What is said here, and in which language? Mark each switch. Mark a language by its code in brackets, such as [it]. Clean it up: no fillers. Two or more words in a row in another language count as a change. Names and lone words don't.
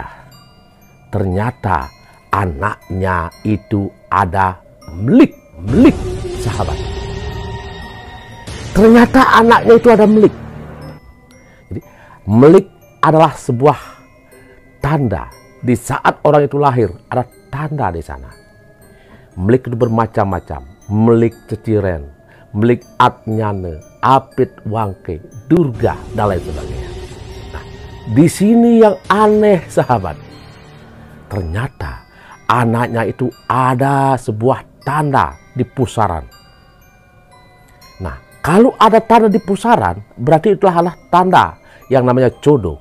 [id] Ternyata anaknya itu ada melik sahabat. Ternyata anaknya itu ada melik. Jadi melik adalah sebuah tanda. Di saat orang itu lahir, ada tanda di sana. Melik itu bermacam-macam. Melik ceciren, melik atnyane, apit wangke, durga, dan lain sebagainya. Nah, di sini yang aneh sahabat. Ternyata anaknya itu ada sebuah tanda di pusaran. Nah, kalau ada tanda di pusaran, berarti itu adalah tanda yang namanya jodoh.